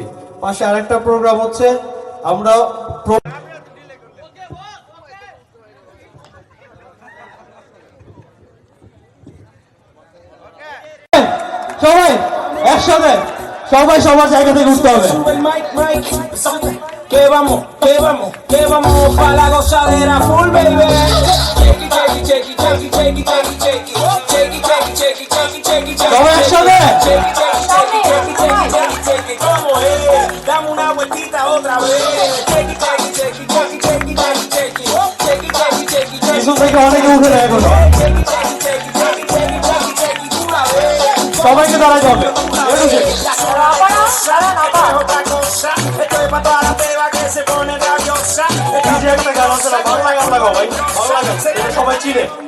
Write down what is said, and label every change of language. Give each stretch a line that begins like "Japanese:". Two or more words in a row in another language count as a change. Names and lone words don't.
Bangla: পাশে আরেকটা প্রোগ্রাম হচ্ছে, আমরা সবাই একসাথে, সবাই সবার জায়গা থেকে উঠতে হবে।
Spanish: Que vamos pa' la gozadera
English: full, baby. Checky, checky, checky, checky, checky, checky, checky, checky, checky, checky, checky, checky,
Bangla: সবাই একসাথে checky, checky, checky, checky, checky, checky, checky,
Spanish: ¿cómo es? Dame una vueltita otra vez. Checky, checky, checky, checky, checky, checky, checky, checky, checky, checky, checky,
Bangla: কিছু থেকে অনেকে উঠে নেয় এখনো। checky, checky, checky, checky, checky, checky, checky,
Spanish: tú la ves.
Bangla: সবাইকে দাঁড়াতে হবে।
Spanish: Otra cosa, esto es para toda la peba que se pone rabiosa.
Bangla: DJ একটা গান আছে না, ভালো লাগে আপনাকে ভাই, ভালো লাগে, এটা সবাই চিনে।